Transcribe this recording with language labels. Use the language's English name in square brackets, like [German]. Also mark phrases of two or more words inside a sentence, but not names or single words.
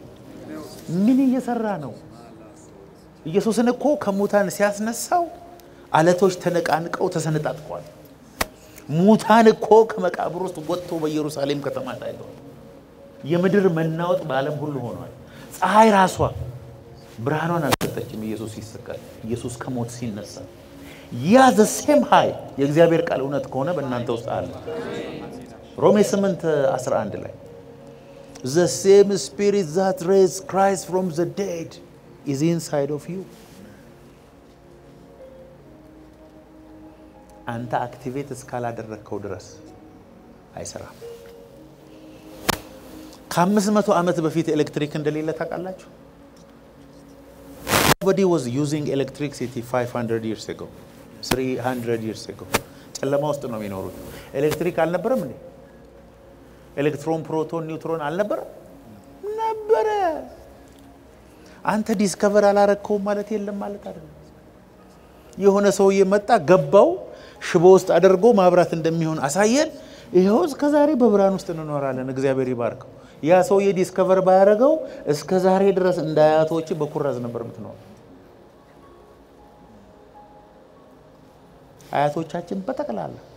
[Amharic] ምን እየሰራ ነው? ኢየሱስን እኮ ከሙታን ሲያስነሳው አለቶች ተነቃንቀው ተሰነጣጥቀዋል። ሙታን እኮ ከመቃብር ውስጥ ወጥቶ በኢየሩሳሌም ከተማ ታይቷል። የምድር መናወጥ በዓለም ሁሉ ሆኗል። ፀሐይ ራሷ ብርሃኗን አልሰጠችም። ኢየሱስ ሲሰቀል፣ ኢየሱስ ከሞት ሲነሳ ያ [English] the same high [Amharic] የእግዚአብሔር ቃል እውነት ከሆነ በእናንተ ውስጥ አለ። ሮሜ 8:11 ላይ [English] the same spirit that raised Christ from the dead is inside of you. [Amharic] አንተ አክቲቬት እስካላደረከው ድረስ አይሰራም። ከ500 ዓመት በፊት ኤሌክትሪክ እንደሌለ ታውቃላችሁ? [English] Nobody was using electricity 500 years ago, 300 years ago. [Amharic] ጨለማ ውስጥ ነው የሚኖሩት። ኤሌክትሪክ አልነበረም እንዴ? ኤሌክትሮን፣ ፕሮቶን፣ ኒውትሮን አልነበረም? ነበረ። አንተ ዲስከቨር አላረከውም ማለት የለም ማለት አይደለም። የሆነ ሰውዬ መጣ፣ ገባው፣ ሽቦ ውስጥ አድርጎ ማብራት እንደሚሆን አሳየን። ይሄው እስከ ዛሬ በብርሃን ውስጥ እንኖራለን። እግዚአብሔር ይባርከው። ያ ሰውዬ ዲስከቨር ባያረገው እስከ ዛሬ ድረስ እንዳያቶች በኩራዝ ነበር የምትኖር። አያቶቻችን በተቀላላ